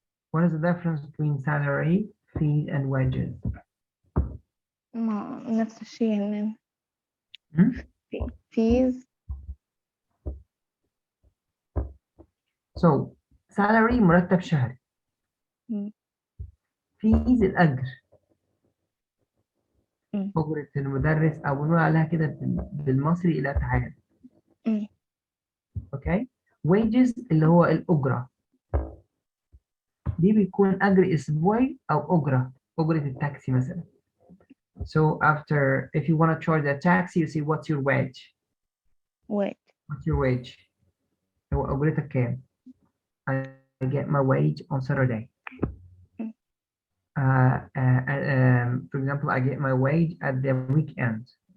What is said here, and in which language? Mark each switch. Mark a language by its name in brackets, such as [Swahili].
[English] What is the difference between salary, fees, and wages? [Arabic] ما نفس الشيء يعني. Fees. So salary مرتب شهري. fees الأجر. أجرة المدرس أو بنقول عليها كده بالمصري الأتعاب. اوكي. wages اللي هو الأجرة. دي بيكون أجر أسبوعي أو أجرة أجرة التاكسي مثلا. [English] So after, if you want to charge a taxi, you say what's your wage? What's your wage? [Arabic] هو أجرتك كام؟ [English] I get my wage on Saturday. For example, I get my wage at the weekend.